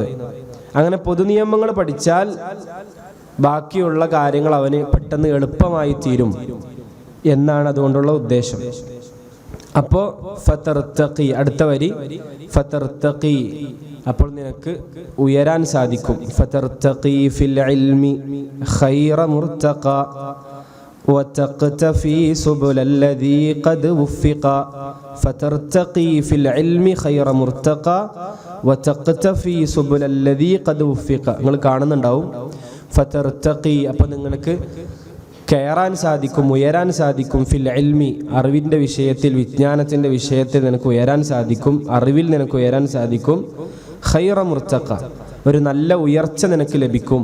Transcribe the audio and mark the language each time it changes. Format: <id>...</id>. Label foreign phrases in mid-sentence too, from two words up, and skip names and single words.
<ml>അങ്ങനെ പൊതുനിയമങ്ങൾ പഠിച്ചാൽ ബാക്കിയുള്ള കാര്യങ്ങൾ അവന് പെട്ടെന്ന് എളുപ്പമായി തീരും എന്നാണ് അതുകൊണ്ടുള്ള ഉദ്ദേശം. അപ്പോൾ ഫതർതഖി, അടുത്ത വരി ഫതർതഖി, അപ്പോൾ നിനക്ക് ഉയരാൻ സാധിക്കും.</ml> <ar>فترتقي في العلم خير مرتقى وتقتفي سبل الذي قد وفق فترتقي في العلم خير مرتقى وتقتفي سبل الذي قد وفق.</ar> <ml>നിങ്ങൾ കാണുന്നുണ്ടാവും ഫതർതഖി, അപ്പോൾ നിങ്ങൾക്ക് കയറാൻ സാധിക്കും, ഉയരാൻ സാധിക്കും.</ml> <ar>في العلم,</ar> <ml>അറിവിൻ്റെ വിഷയത്തിൽ, വിജ്ഞാനത്തിൻ്റെ വിഷയത്തിൽ നിനക്ക് ഉയരാൻ സാധിക്കും, അറിവിൽ നിനക്ക് ഉയരാൻ സാധിക്കും.</ml> <ar>خير مرتقى,</ar> <ml>ഒരു നല്ല ഉയർച്ച നിനക്ക് ലഭിക്കും.</ml>